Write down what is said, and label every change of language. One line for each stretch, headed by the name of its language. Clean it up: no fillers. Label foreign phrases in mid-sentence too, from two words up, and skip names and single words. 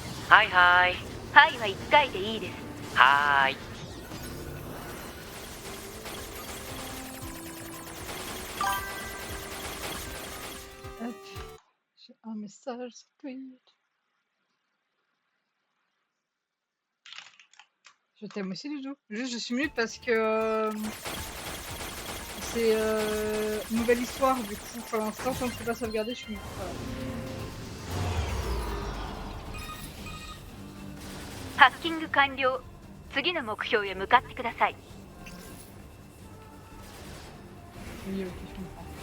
Japanese: はいはい。はいは1回でいいです。はーい。
French: Hop. J'ai un message sur Twitch. Je t'aime aussi, Doudou. Juste, je suis mute parce que c'est une nouvelle histoire. Du coup, pour l'instant, quand je ne peux pas sauvegarder, je suis mute. Voilà.
Japanese: ハッキング完了。次の目標へ向かってください。
French: Oui, ok, je comprends.